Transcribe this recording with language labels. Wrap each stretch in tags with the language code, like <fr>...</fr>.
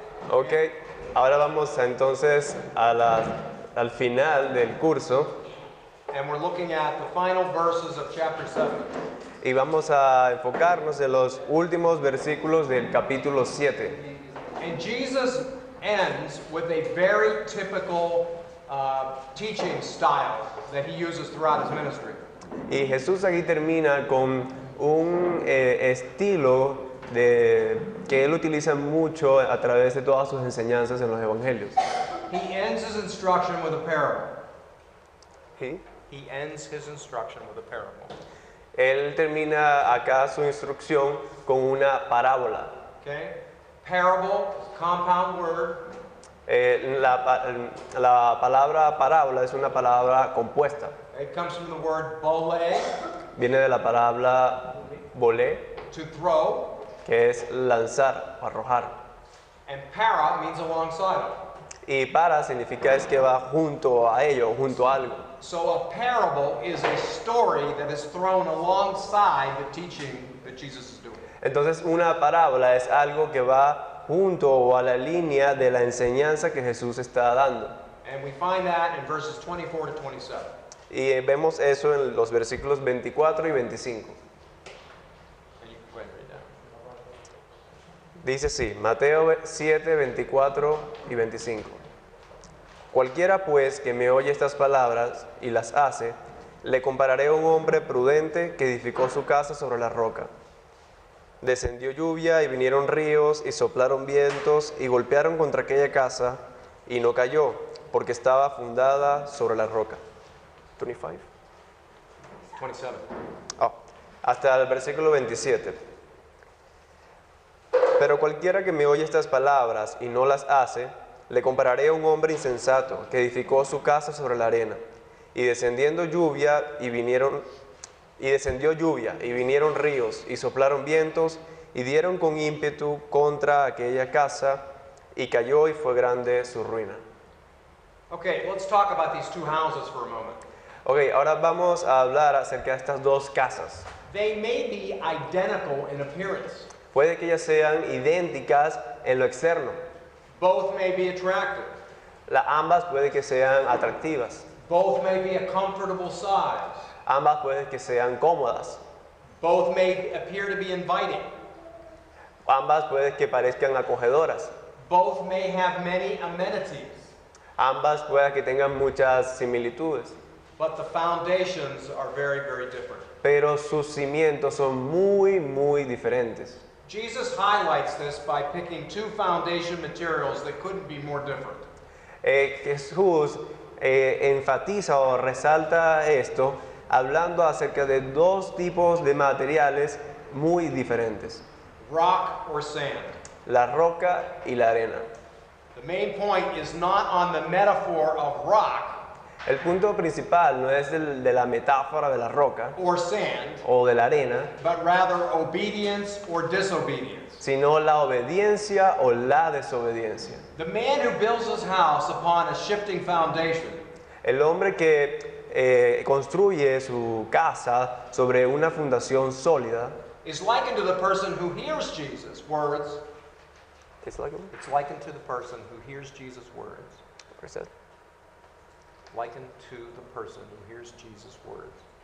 <es>Ok, ahora vamos entonces al final del curso</es> <en>And we're looking at the final verses of chapter 7.</en> <es>y vamos a enfocarnos en los últimos versículos del capítulo 7.</es> <en>And Jesus ends with a very typical teaching style that he uses throughout his ministry.</en> <es>Y Jesús aquí termina con un estilo que él utiliza mucho a través de todas sus enseñanzas en los evangelios.</es> <en>He ends his instruction with a parable.</en> <es>¿Sí?</es> <en>He ends his instruction with a parable.</en> <es>Él termina acá su instrucción con una parábola.</es> <en>Okay? Parable, compound word.</en> <es>La palabra parábola es una palabra compuesta.</es> <en>It comes from the word bole,</en> <es>Viene de la palabra bolé,</es> <en>to throw,</en> <es>que es lanzar o arrojar.</es> <en>and para means alongside of.</en> <es>Y para significa es que va junto a ello, junto a algo.</es> <en>So a parable is a story that is thrown alongside the teaching that Jesus is doing.</en> <es>Entonces una parábola es algo que va junto o a la línea de la enseñanza que Jesús está dando.</es> <en>And we find that in verses 24 to 27.</en> <es>Y vemos eso en los versículos 24 y 25.</es> <en>And you can go ahead and read that.</en> <es>Dice así, Mateo 7, 24 y 25. Cualquiera pues que me oye estas palabras y las hace, le compararé a un hombre prudente que edificó su casa sobre la roca. Descendió lluvia y vinieron ríos y soplaron vientos y golpearon contra aquella casa y no cayó, porque estaba fundada sobre la roca. 25. 27. Hasta el versículo 27. Pero cualquiera que me oye estas palabras y no las hace, le compararé a un hombre insensato que edificó su casa sobre la arena. Y descendió lluvia y vinieron ríos y soplaron vientos y dieron con ímpetu contra aquella casa y cayó y fue grande su ruina.</es> <en>Okay, let's talk about these two houses for a moment.</en> <es>Ok, ahora vamos a hablar acerca de estas dos casas.</es> <en>They may be identical in appearance.</en> <es>Puede que ellas sean idénticas en lo externo.</es> <en>Both may be attractive.</en> <es>Ambas puede que sean atractivas.</es> <en>Both may be a comfortable size.</en> <es>Ambas puede que sean cómodas.</es> <en>Both may appear to be inviting.</en> <es>Ambas puede que parezcan acogedoras.</es> <en>Both may have many amenities.</en> <es>Ambas puede que tengan muchas similitudes.</es> <en>But the foundations are very, very different.</en> <es>Pero sus cimientos son muy, muy diferentes.</es> <en>Jesus highlights this by picking two foundation materials that couldn't be more different.</en> <es>Jesús enfatiza o resalta esto hablando acerca de dos tipos de materiales muy diferentes.</es> <en>Rock or sand.</en> <es>La roca y la arena.</es> <en>The main point is not on the metaphor of rock</en> <es>El punto principal no es de la metáfora de la roca</es> <en>or sand,</en> <es>o de la arena,</es> <en>but rather obedience or disobedience.</en> <es>sino la obediencia o la desobediencia.</es> <en>The man who builds his house upon a shifting foundation</en> <es>El hombre que construye su casa sobre una fundación sólida</es> <en>is likened to the person who hears Jesus' words. It's like It's likened to the person who hears Jesus' words. Likened to the person who hears Jesus' words.</en>